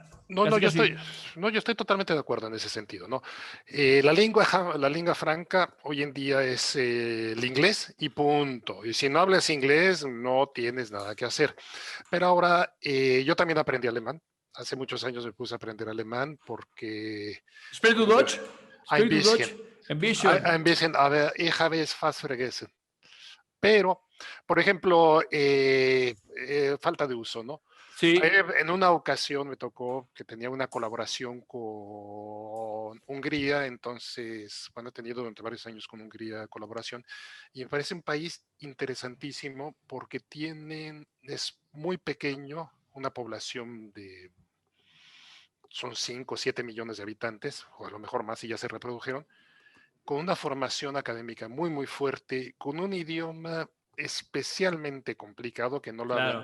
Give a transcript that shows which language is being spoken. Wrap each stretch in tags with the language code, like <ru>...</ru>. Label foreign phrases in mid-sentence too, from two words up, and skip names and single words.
<es>Yo estoy totalmente de acuerdo en ese sentido, ¿no? La lengua franca hoy en día es el inglés y punto. Y si no hablas inglés, no tienes nada que hacer. Pero ahora, yo también aprendí alemán. Hace muchos años me puse a aprender alemán porque...</es> <de>¿Sprichst du Deutsch? Ein bisschen, aber ich habe es fast vergessen.</de> <es>Pero, por ejemplo, falta de uso, ¿no? Sí. En una ocasión me tocó que tenía una colaboración con Hungría, entonces, bueno, he tenido durante varios años con Hungría colaboración, y me parece un país interesantísimo porque es muy pequeño, una población son 5 o 7 millones de habitantes, o a lo mejor más si ya se reprodujeron, con una formación académica muy, muy fuerte, con un idioma especialmente complicado que no lo hablan</es>